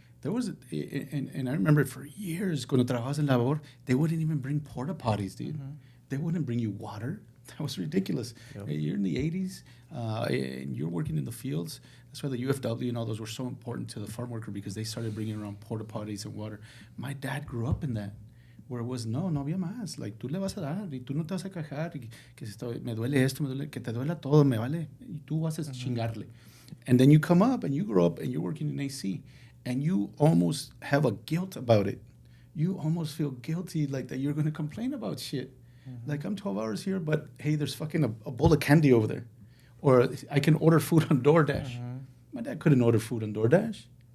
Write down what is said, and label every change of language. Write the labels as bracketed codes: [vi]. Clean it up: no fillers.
[en] There was, and I remember for years, [es] cuando trabajabas en labor, [en] they wouldn't even bring porta potties, dude. They wouldn't bring you water. That was ridiculous. Yep. You're in the 80s, and you're working in the fields. That's why the UFW and all those were so important to the farm worker, because they started bringing around porta potties and water. My dad grew up in that, where it was, [es] no había más. [en] Like, [es] tú le vas a dar, y tú no te vas a quejar, y que me duele esto, me duele, que te duela todo, me vale, y tú vas a chingarle. [en] And then you come up, and you grow up, and you're working in AC, and you almost have a guilt about it. You almost feel guilty, like that you're going to complain about shit. Like, I'm 12 hours here, but hey, there's fucking a bowl of candy over there. Or I can order food on DoorDash. My dad couldn't order food on DoorDash.